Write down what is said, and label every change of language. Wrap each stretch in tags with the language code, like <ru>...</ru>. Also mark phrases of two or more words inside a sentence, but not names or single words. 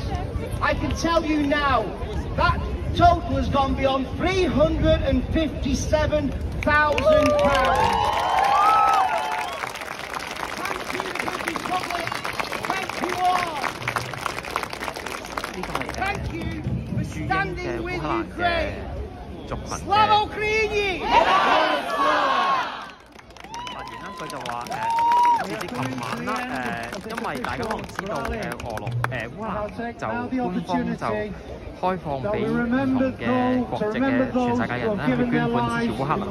<en>I can tell you now, that total has gone beyond £357,000. Thank you, the British public. Thank you all. Thank you for standing with Ukraine.</en> <uk>Slava Ukraini!</uk> <yue>佢就話截至琴晚啦，因為大家可能知道烏克蘭就官方就開放俾唔同嘅國籍嘅全世界人咧去捐款支持烏克蘭啦。</yue>